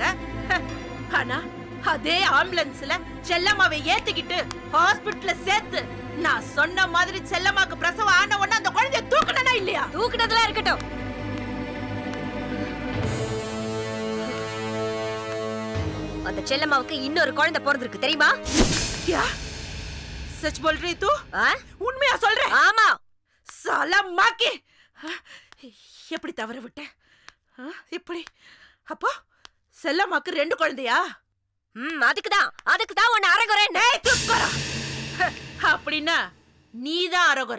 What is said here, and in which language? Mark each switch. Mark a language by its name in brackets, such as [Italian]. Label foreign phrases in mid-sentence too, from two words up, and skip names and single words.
[Tamil] ஆனா அதே ஆம்புலன்ஸ்ல செல்லம்மாவை ஏத்திக்கிட்டு ஹாஸ்பிடல்ல சேர்த்து நான் சொன்ன மாதிரி செல்லம்மாக்கு பிரசவம் ஆன உடனே அந்த குழந்தைய தூக்குனனா இல்லையா? தூக்குனதெல்லாம் இருக்கட்டும். அந்த செல்லம்மாவுக்கு இன்னொரு குழந்தை பிறந்திருக்கு தெரியுமா? [Hindi] क्या सच बोल रही तू? [Tamil] உண்மையா சொல்ற? ஆமா. சாலா மாக்கி, எப்படி தவற விட்டேன்? எப்படி? அப்போ செல்லம்மாக்கு 2 குழந்தையா? அதுக்குதான் உன்னை அரகுறேன். அப்படின்னா நீதான் அரகுற.